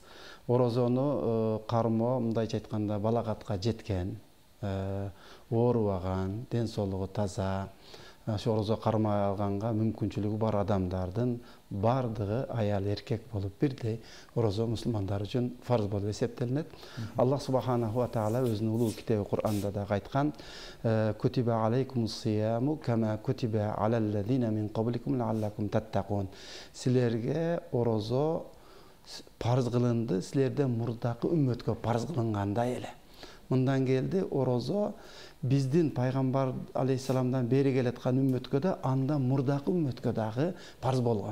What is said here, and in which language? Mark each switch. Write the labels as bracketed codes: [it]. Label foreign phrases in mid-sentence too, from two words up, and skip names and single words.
[ky] Орозону кармоо, мындайча айтканда, балагатка жеткен, оорубаган, ден соолугу таза, ошо орозо кармай алганга мүмкүнчүлүгү бар адамдардын бардыгы аял эркек болуп бирдей орозо мусулмандар үчүн фарз болуп эсептелинет. Аллах [ar] سبحانه وتعالى [ky] өзүнүн улуу китеби Кур'анда да айткан: [ar] "كتب عليكم الصيام كما كتب على الذين من قبلكم لعلكم تتقون." [ky] Силерге орозо парыз кылынды, силерден мурдакы үммөткө парыз кылынгандай эле. Мындан келди, орозо биздин пайгамбар алейхиссаламдан бери келаткан үммөткө да, анда мурдакы үммөткө дагы парыз болгон.